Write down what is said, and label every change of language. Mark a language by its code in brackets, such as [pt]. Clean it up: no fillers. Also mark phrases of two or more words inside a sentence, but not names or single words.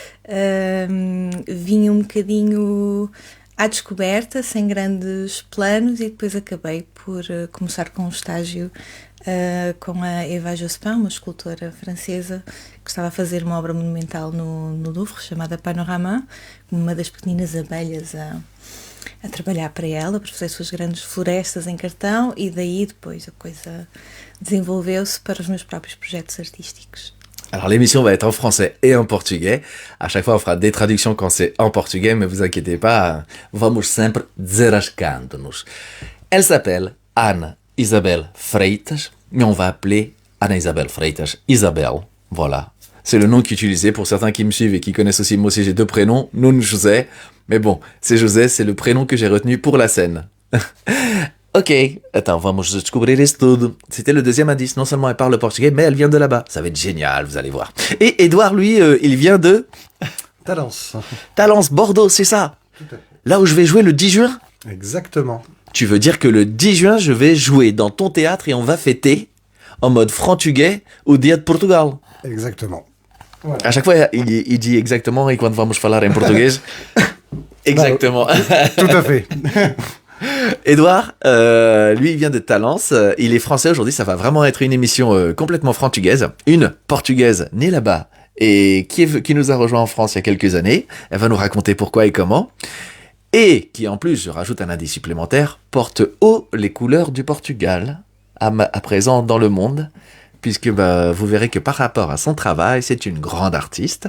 [pt] Vim um bocadinho à descoberta, sem grandes planos, e depois acabei por começar com um estágio com a Eva Jospin, uma escultora francesa que estava a fazer uma obra monumental no Louvre, chamada Panorama, uma das pequeninas abelhas a trabalhar para ela, para fazer suas grandes florestas em cartão, e daí depois a coisa desenvolveu-se para os meus próprios projetos artísticos. [fr] Alors l'émission va être en français et en portugais. À chaque fois on fera des traductions quand c'est en portugais, mais vous inquiétez pas, [pt] vamos sempre desarrascando-nos. [fr] Elle s'appelle Ana Isabel Freitas, mais on va appeler Ana Isabel Freitas Isabel. Voilà. C'est le nom qu'utilisait pour certains qui me suivent et qui connaissent aussi. Moi aussi, j'ai 2 prénoms, Nuno José. Mais bon, c'est José, c'est le prénom que j'ai retenu pour la scène. Ok, attends, [pt] vamos descobrir isso tudo. [fr] C'était le deuxième indice. Non seulement elle parle portugais, mais elle vient de là-bas. Ça va être génial, vous allez voir. Et Édouard, lui, il vient de... Talence. Talence, Bordeaux, c'est ça. Tout à fait. Là où je vais jouer le 10 juin. Exactement. Tu veux dire que le 10 juin, je vais jouer dans ton théâtre et on va fêter en mode frantuguais [pt] o Dia de Portugal. [fr] Exactement. Voilà. À chaque fois, il dit exactement et [pt] quando vamos falar em português. [fr] Exactement. Tout à fait. Édouard, lui, il vient de Talence. Il est français aujourd'hui. Ça va vraiment être une émission complètement frantugaise. Une portugaise née là-bas et qui nous a rejoint en France il y a quelques années. Elle va nous raconter pourquoi et comment. Et qui, en plus, je rajoute un indice supplémentaire, porte haut les couleurs du Portugal à présent dans le monde, puisque vous verrez que par rapport à son travail, c'est une grande artiste.